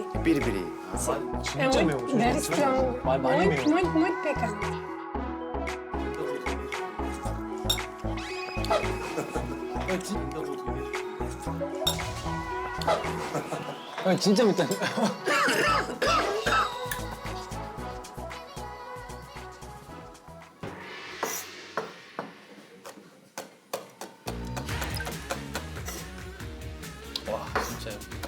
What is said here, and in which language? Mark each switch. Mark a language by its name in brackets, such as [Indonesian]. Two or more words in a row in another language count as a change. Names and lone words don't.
[Portuguese] 삐리삐리. É muito, [English] very strong. [Korean] 많이 [Portuguese] Muito, [Korean] 매워. [Portuguese] muito, muito picante. [Korean] 진짜 맵다. 와, 진짜요.